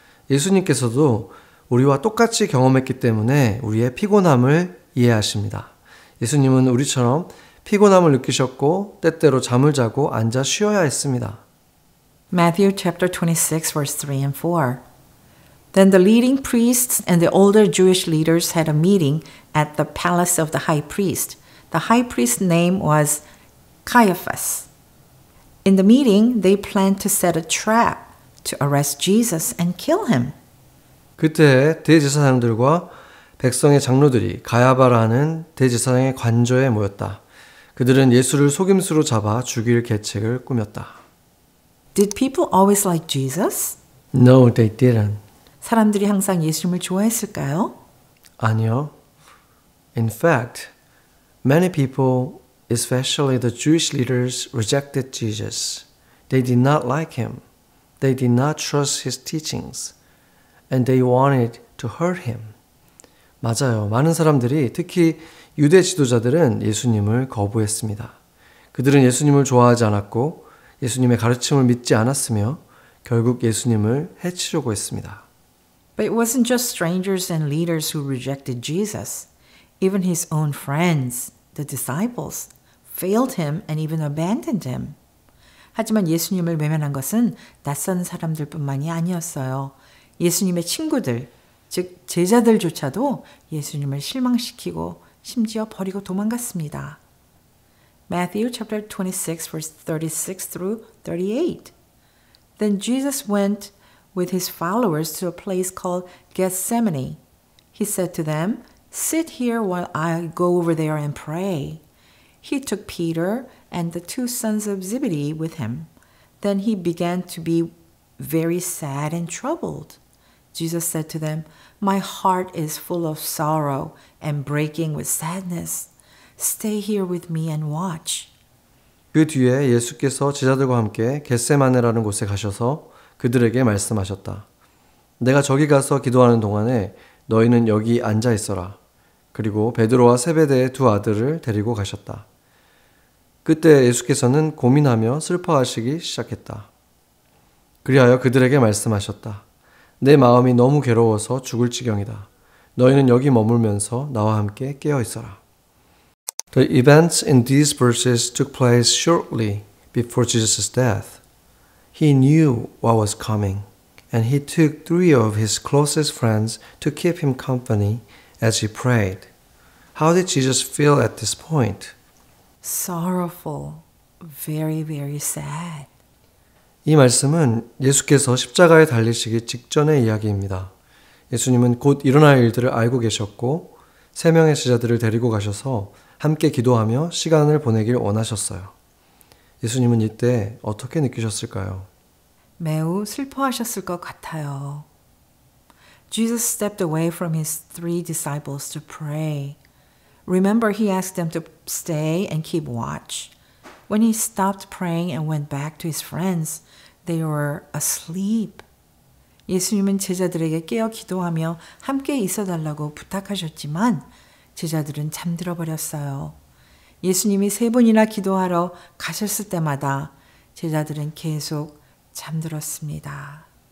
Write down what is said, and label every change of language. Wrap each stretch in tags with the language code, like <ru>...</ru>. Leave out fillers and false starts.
<ko>예수님께서도 우리와 똑같이 경험했기 때문에 우리의 피곤함을 이해하십니다. 예수님은 우리처럼 피곤함을 느끼셨고 때때로 잠을 자고 앉아 쉬어야 했습니다.</ko> <en>Matthew chapter 26 verse 3 and 4. Then the leading priests and the older Jewish leaders had a meeting at the palace of the high priest. The high priest's name was Caiaphas. In the meeting, they planned to set a trap to arrest Jesus and kill him.</en> <ko>그때 대제사장들과 백성의 장로들이 가야바라는 대제사장의 관저에 모였다. 그들은 예수를 속임수로 잡아 죽일 계책을 꾸몄다.</ko> <en>Did people always like Jesus? No, they didn't.</en> <ko>사람들이 항상 예수님을 좋아했을까요? 아니요.</ko> <en>In fact, many people, especially the Jewish leaders, rejected Jesus. They did not like him. They did not trust his teachings. And they wanted to hurt him.</en> <ko>맞아요. 많은 사람들이, 특히 유대 지도자들은 예수님을 거부했습니다. 그들은 예수님을 좋아하지 않았고 예수님의 가르침을 믿지 않았으며 결국 예수님을 해치려고 했습니다.</ko> <en>But it wasn't just strangers and leaders who rejected Jesus. Even his own friends, the disciples, failed him and even abandoned him.</en> <ko>하지만 예수님을 외면한 것은 낯선 사람들뿐만이 아니었어요. 예수님의 친구들, 즉 제자들조차도 예수님을 실망시키고 심지어 버리고 도망갔습니다.</ko> <en>Matthew chapter 26 verse 36 through 38. Then Jesus went with his followers to a place called Gethsemane. He said to them, "Sit here while I go over there and pray." He took Peter and the two sons of Zebedee with him. Then he began to be very sad and troubled. Jesus said to them, "My heart is full of sorrow and breaking with sadness. Stay here with me and watch."</en> <ko>그 뒤에 예수께서 제자들과 함께 겟세마네라는 곳에 가셔서 그들에게 말씀하셨다. 내가 저기 가서 기도하는 동안에 너희는 여기 앉아 있어라. 그리고 베드로와 세베대의 두 아들을 데리고 가셨다. 그때 예수께서는 고민하며 슬퍼하시기 시작했다. 그리하여 그들에게 말씀하셨다. 내 마음이 너무 괴로워서 죽을 지경이다. 너희는 여기 머물면서 나와 함께 깨어 있어라.</ko> <en>The events in these verses took place shortly before Jesus' death. He knew what was coming, and he took 3 of his closest friends to keep him company as he prayed. How did Jesus feel at this point? Sorrowful, very, very sad.</en> <ko>이 말씀은 예수께서 십자가에 달리시기 직전의 이야기입니다. 예수님은 곧 일어날 일들을 알고 계셨고 3명의 제자들을 데리고 가셔서 함께 기도하며 시간을 보내길 원하셨어요. 예수님은 이때 어떻게 느끼셨을까요? 매우 슬퍼하셨을 것 같아요.</ko> <en>Jesus stepped away from his 3 disciples to pray. Remember, he asked them to stay and keep watch. When he stopped praying and went back to his friends, they were asleep.</en> <ko>예수님은 제자들에게 깨어 기도하며 함께 있어달라고 부탁하셨지만 제자들은 잠들어 버렸어요. 예수님이 3번이나 기도하러 가셨을 때마다 제자들은 계속 잠들었습니다.</ko>